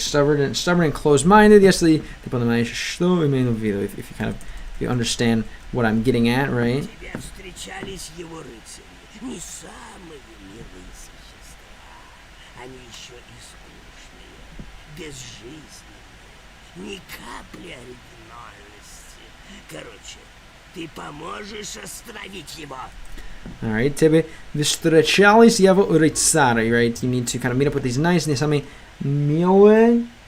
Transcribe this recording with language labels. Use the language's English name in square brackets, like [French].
[English] Stubborn and closed-minded. [Russian] Если ты понимаешь, что имею в виду, [English] if you understand what I'm getting at, right? [Russian] Тебе встречались его рыцари, не самые милые существа. Они еще и скучные, безжизненные, ни капли оригинальности. Короче, ты поможешь остановить его. [English] Alright, [Russian] тебе встречались его рыцари, [English] right? You need to kind of meet up with these nice, [Russian] не самые милые